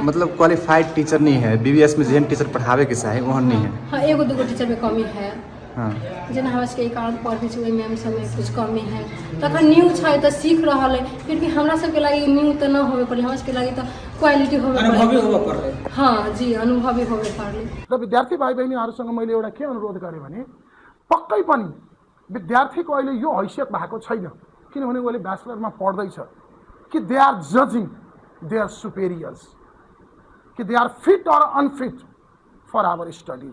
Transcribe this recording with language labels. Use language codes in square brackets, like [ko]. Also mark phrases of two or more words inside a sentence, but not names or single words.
[mai] मतलब [en] qualified teacher [mai] नहीं है बीबीएस में, जेहन टीचर पढ़ावे के चाही ओहन नहीं है। हाँ, एगो दूगो टीचर में कमी है। हाँ, जेना हमरा सबके एकाउंट पढ़ै छै ओहि मैम सबमे कुछ कमी है। तखन न्यू छै तऽ सीख रहल है, फिर भी हमरा सबके लागि न्यू तऽ न होबे पड़लै, हमरा सबके लागि तऽ क्वालिटी होबे पड़लै। हाँ जी, अनुभवी होबे पड़लै। [ne] र विद्यार्थी भाइ बहिनीहरूसँग मैले एउटा के अनुरोध गरेँ भने पक्कै पनि विद्यार्थीको अहिले यो हैसियत भएको छैन, किनभने उसले ब्याचलरमा पढ्दैछ कि [en] they are judging their superiors, [ne] कि [en] they are fit or unfit for our studies.